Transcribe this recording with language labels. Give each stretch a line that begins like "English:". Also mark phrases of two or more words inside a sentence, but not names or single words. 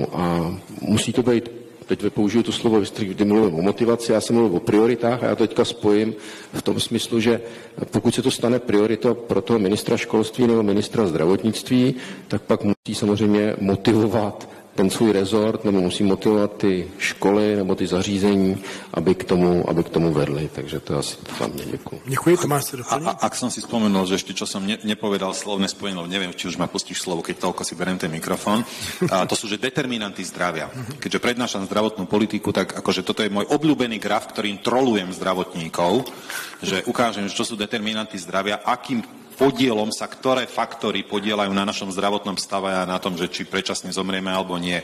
Czech: A musí to být, teď použiju to slovo, kdy mluvím o motivaci, já jsem mluvil o prioritách a já to teďka spojím v tom smyslu, že pokud se to stane prioritou pro toho ministra školství nebo ministra zdravotnictví, tak pak musí samozřejmě motivovat ten svůj rezort, nebo musí motivovat ty školy nebo ty zařízení, aby k tomu vedli. Takže to je asi za mě. Děkuji. Děkuji, Tomáš se doplní.
Slovak: Ak som si spomenul, že ešte čo som nepovedal slovné spojenie, neviem, či už ma pustíš slovo, keď toľko si beriem ten mikrofón, to sú, že determinanty zdravia. Keďže prednášam zdravotnú politiku, tak akože toto je môj obľúbený graf, ktorým trolujem zdravotníkov, že ukážem, čo sú determinanty zdravia, akým podielom sa ktoré faktory podielajú na našom zdravotnom stave a na tom, že či predčasne zomrieme alebo nie.